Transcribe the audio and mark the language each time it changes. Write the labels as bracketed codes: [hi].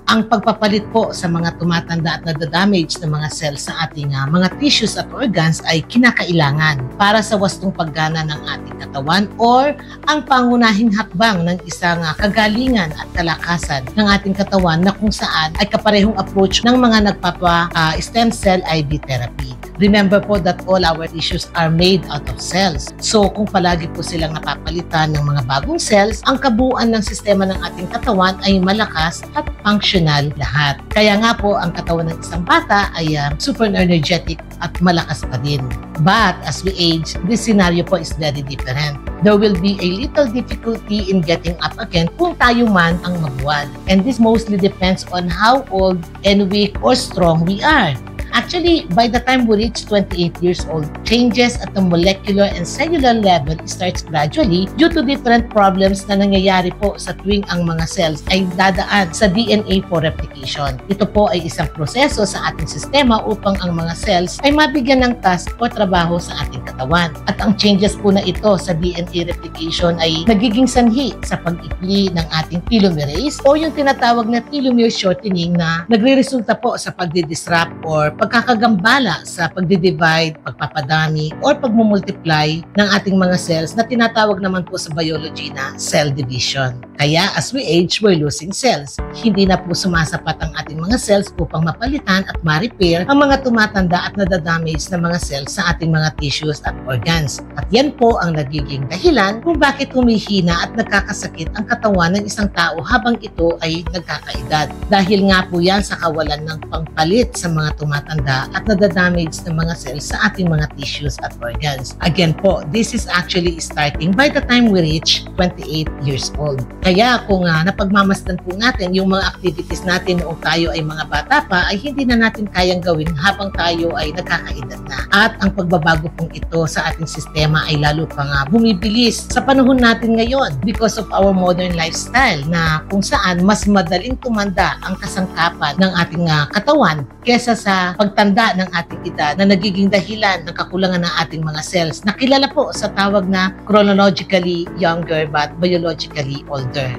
[tl] Ang pagpapalit po sa mga tumatanda at nadadamage na mga cells sa ating mga tissues at organs ay kinakailangan para sa wastong paggana ng ating katawan or ang pangunahing hakbang ng isang kagalingan at kalakasan ng ating katawan na kung saan ay kaparehong approach ng mga nagpapa-stem cell IV therapy. [en] Remember po that all our tissues are made out of cells. [tl] So kung palagi po silang napapalitan ng mga bagong cells, ang kabuuan ng sistema ng ating katawan ay malakas at functional lahat. Kaya nga po ang katawan ng isang bata ay super energetic at malakas pa din. [en] But as we age, this scenario po is very different. There will be a little difficulty in getting up again [tl] kung tayo man ang mabuwal. [en] And this mostly depends on how old and weak or strong we are. Actually, by the time we reach 28 years old, changes at the molecular and cellular level starts gradually due to different problems [tl] na nangyayari po sa tuwing ang mga cells ay dadaan [en] sa DNA for replication. [tl] Ito po ay isang proseso sa ating sistema upang ang mga cells ay mabigyan ng task o trabaho sa ating katawan. At ang changes po na ito sa DNA replication ay nagiging sanhi sa pag-ikli ng ating telomerase o yung tinatawag na telomere shortening na nagre-resulta po sa pagdi-disrupt or pagkakagambala sa pagdi-divide, pagpapadami, or pagmumultiply ng ating mga cells na tinatawag naman po sa biology na cell division. [en] Kaya as we age, we're losing cells. [tl] Hindi na po sumasapat ang ating mga cells upang mapalitan at ma-repair ang mga tumatanda at nadadamage na mga cells sa ating mga tissues at organs. At yan po ang nagiging dahilan kung bakit humihina at nagkakasakit ang katawan ng isang tao habang ito ay nagkakaedad. Dahil nga po yan sa kawalan ng pangpalit sa mga tumatanda at nadadamage ng mga cells sa ating mga tissues at organs. [en] Again po, this is actually starting by the time we reach 28 years old. [tl] Kaya kung napagmamasdan po natin yung mga activities natin noong tayo ay mga bata pa, ay hindi na natin kayang gawin habang tayo ay nagkakaedad na. At ang pagbabago pong ito sa ating sistema ay lalo pang bumibilis sa panahon natin ngayon [en] because of our modern lifestyle [tl] na kung saan mas madaling tumanda ang kasangkapan ng ating katawan kesa sa pagtanda ng ating edad na nagiging dahilan ng kakulangan ng ating mga cells na kilala po sa tawag na [en] chronologically younger but biologically older.